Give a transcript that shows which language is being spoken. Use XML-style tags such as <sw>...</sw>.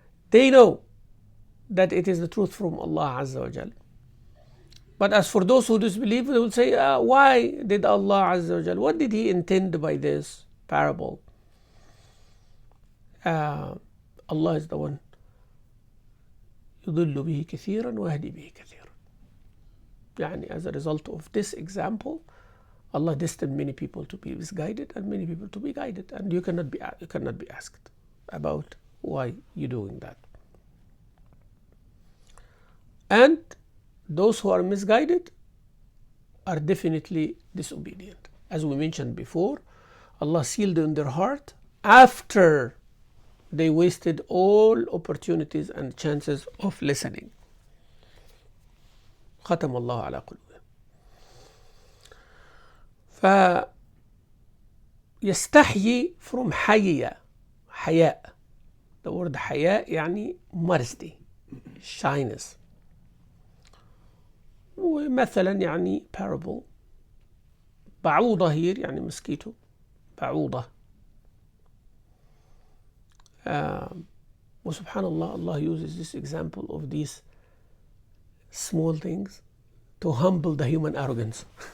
<en>They know that it is the truth from Allah Azza wa Jal. But as for those who disbelieve, they will say, why did Allah Azza wa Jal, what did He intend by this parable? Allah is the one</en> <ar>يضل به كثيرا ويهدي به كثيرا.</ar> <en>يعني as a result of this example, Allah destined many people to be misguided and many people to be guided, and you cannot be asked about why you're doing that. And those who are misguided are definitely disobedient. As we mentioned before, Allah sealed in their heart after they wasted all opportunities and chances of listening.</en> <ar>ختم الله على قلوبهم. فيستحيي from حياء.</ar> <en>The word حياء يعني modesty, shyness.</en> <ar>ومثلا يعني parable.</ar> <en>بعوضة here يعني mosquito.</en> <ar>بعوضة.</ar> <en>وسبحان الله, Allah uses this example of these small things to humble the human arrogance.</en>